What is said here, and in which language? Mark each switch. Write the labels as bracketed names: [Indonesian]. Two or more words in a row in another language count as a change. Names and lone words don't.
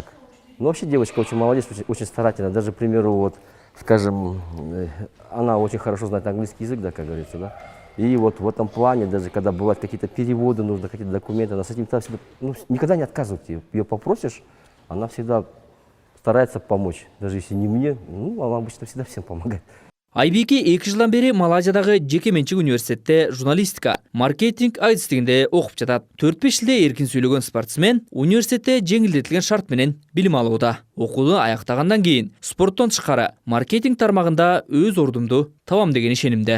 [Russian] Но вообще девочка очень молодец, очень старательная. Даже, к примеру, вот, скажем, она очень хорошо знает английский язык, да, как говорится, да. И вот в этом плане, даже когда бывают какие-то переводы, нужно какие-то документы, она с этим всегда, никогда не отказывает. Ее попросишь, она всегда старается помочь. Даже если не мне, она обычно всегда всем помогает. [Kyrgyz] Айбике 2 жылдан бери Малайзиядагы жеке менчик университетте журналистика, маркетинг адистигинде окуп жатат. 4-5 жылда эркин сүйлөгөн спортсмен университетте жеңилдетилген шарт менен билим алууда. Окууну аяктагандан кийин спорттон тышкары маркетинг тармагында өз ордумду табам деген ишенимде.